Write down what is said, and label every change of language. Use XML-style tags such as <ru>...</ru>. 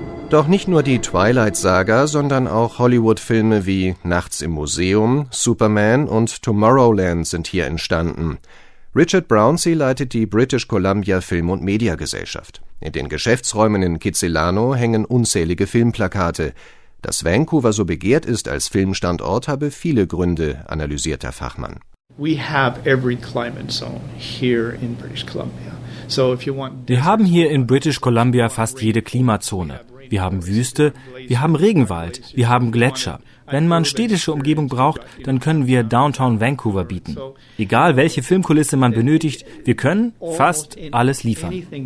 <de>Doch nicht nur die Twilight-Saga, sondern auch Hollywood-Filme wie Nachts im Museum, Superman und Tomorrowland sind hier entstanden. Richard Brownsea leitet die British Columbia Film- und Mediagesellschaft. In den Geschäftsräumen in Kitsilano hängen unzählige Filmplakate. Dass Vancouver so begehrt ist als Filmstandort, habe viele Gründe, analysiert der Fachmann.</de> <en>We have every climate zone here in British Columbia. So if you want.</en> <de>Wir haben hier in British Columbia fast jede Klimazone. Wir haben Wüste, wir haben Regenwald, wir haben Gletscher. Wenn man städtische Umgebung braucht, dann können wir Downtown Vancouver bieten. Egal, welche Filmkulisse man benötigt, wir können fast alles liefern.</de>